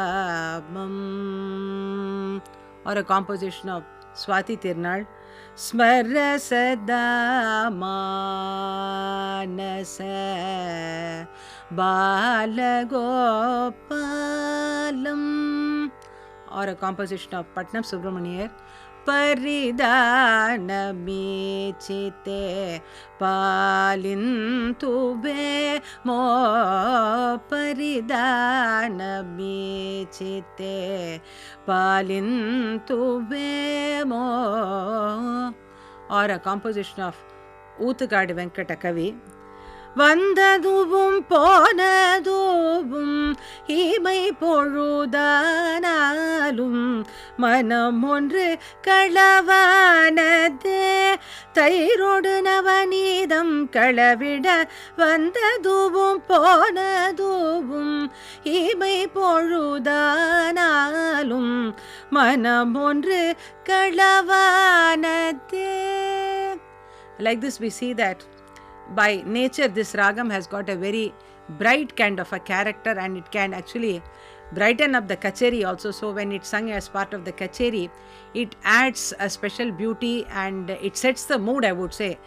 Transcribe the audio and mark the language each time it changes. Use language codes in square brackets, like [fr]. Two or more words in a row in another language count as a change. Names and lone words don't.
[en] Kabam, or a composition of Swati Tirnal, Smara Sada Manasa Bala Gopalam, or a composition of Patnam Subramaniar, Paridana Michite Palintube Mo Paridana Michite Palintube Mo, or a composition of Uthagadi Venkata Kavi, Vandadubum Ponadubum Himai Porudanalum Manamondre Kalavanade Tairodanavanidam Kalavida Vandadubum Ponadubum Himai Porudanalum Manamondre Kalavanade. Like this, we see that by nature this ragam has got a very bright kind of a character, and it can actually brighten up the kacheri also. So when it's sung as part of the kacheri, it adds a special beauty and it sets the mood, I would say.